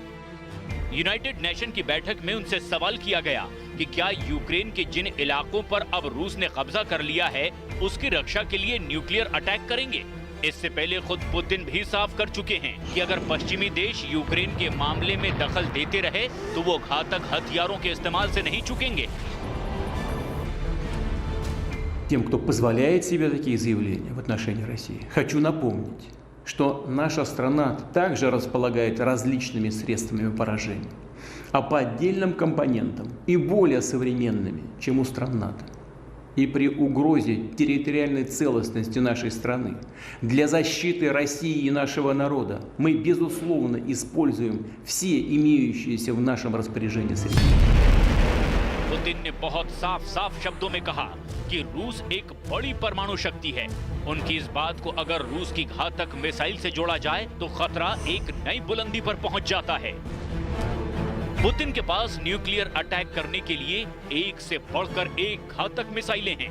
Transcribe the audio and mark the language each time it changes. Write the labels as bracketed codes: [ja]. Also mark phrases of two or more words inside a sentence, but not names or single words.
[en] United Nation [hi] की बैठक में उनसे सवाल किया गया कि क्या यूक्रेन के जिन इलाकों पर अब रूस ने कब्जा कर लिया है, उसकी रक्षा के लिए [en] nuclear attack [hi] करेंगे। इससे पहले खुद पुतिन भी साफ कर चुके हैं कि अगर पश्चिमी देश यूक्रेन के मामले में दखल देते रहे तो वो घातक हथियारों के इस्तेमाल से नहीं चूकेंगे। [ru] Тем, кто позволяет себе такие заявления в отношении России, хочу напомнить, что наша страна также располагает различными средствами поражения, а по отдельным компонентам и более современными, чем у стран НАТО. И при угрозе территориальной целостности нашей страны для защиты России и нашего народа мы, безусловно, используем все имеющиеся в нашем распоряжении средства. [hi] पुतिन ने बहुत साफ शब्दों में कहा कि रूस एक बड़ी परमाणु शक्ति है। उनकी इस बात को अगर रूस की घातक मिसाइल से जोड़ा जाए तो खतरा एक नई बुलंदी पर पहुंच जाता है। पुतिन के पास [en] nuclear attack [hi] करने के लिए एक से बढ़कर एक घातक मिसाइलें हैं।